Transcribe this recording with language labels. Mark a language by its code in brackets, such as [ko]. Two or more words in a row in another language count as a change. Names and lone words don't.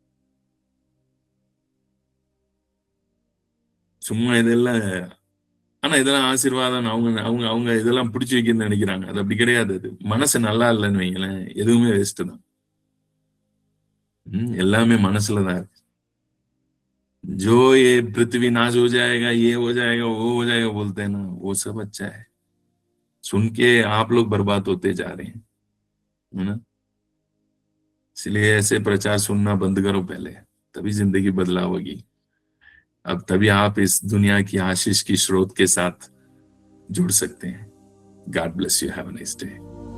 [ta] சும்மா இதெல்லாம், ஆனா இதெல்லாம் ஆசீர்வாதம் அவங்க அவங்க அவங்க இதெல்லாம் பிடிச்சி வைக்கணும்னு நினைக்கிறாங்க. அது அப்படி கிடையாது. அது மனசு நல்லா இல்லைன்னு வைங்களேன், எதுவுமே வேஸ்ட் தான். எல்லாமே மனசுலதான் இருக்கு. [hi] जो ये पृथ्वी नाश हो जाएगा, ये हो जाएगा, वो हो जाएगा बोलते हैं ना, वो सब अच्छा है। सुन के आप लोग बर्बाद होते जा रहे हैं, है ना? इसलिए ऐसे प्रचार सुनना बंद करो पहले, तभी जिंदगी बदलाव होगी। अब तभी आप इस दुनिया की आशीष की स्रोत के साथ जुड़ सकते हैं। [en] God bless you. Have a nice day.